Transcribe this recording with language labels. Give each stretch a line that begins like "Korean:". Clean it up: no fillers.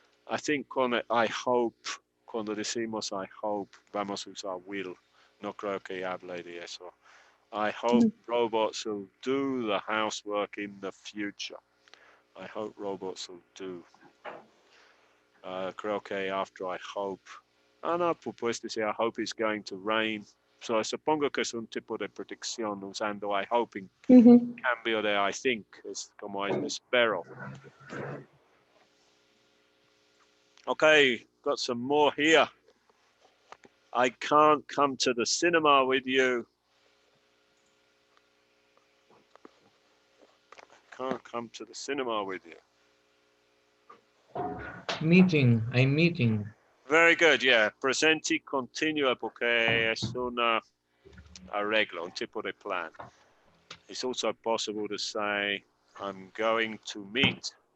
English: I think
Spanish: cuando
English: I hope,
Spanish: cuando decimos
English: I hope,
Spanish: vamos a usar
English: will.
Spanish: No creo que hable de eso.
English: I hope robots will do the housework in the future. I hope robots will do.
Spanish: Creo que
English: after I hope.
Spanish: No, pues decir
English: I hope it's going to rain.
Spanish: So supongo que es un tipo de predicción usando
English: I hope
Spanish: en cambio de
English: I think.
Spanish: Es como espero.
English: Okay, got some more here. I can't come to the cinema with you. Can't come to the cinema with you. Meeting, I'm meeting. Very good, yeah.
Spanish: Presente continuo porque es un arreglo, un tipo de plan.
English: It's also possible to say, I'm going to meet.